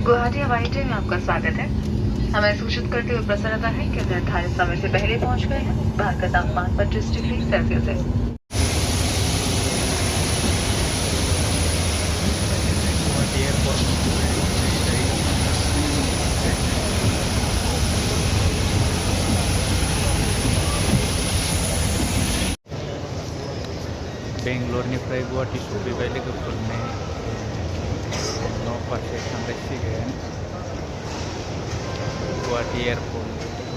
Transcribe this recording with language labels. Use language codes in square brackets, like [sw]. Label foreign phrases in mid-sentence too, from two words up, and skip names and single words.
[hi] गुवाहाटी हवाई अड्डे में आपका स्वागत है। हमें सूचित करते हुए प्रसन्न होता है कि निर्धारित समय से पहले पहुंच गए हैं। बाहर का तापमान 25 डिग्री सेल्सियस है। [brx] गुवाहाटी एयरपोर्ट बेंगलरनिफ्राय गुवाहाटी सफैबाय लोगोफोरनो न' फारसे थांगासिगोन गुवाहाटी एयारपर्ट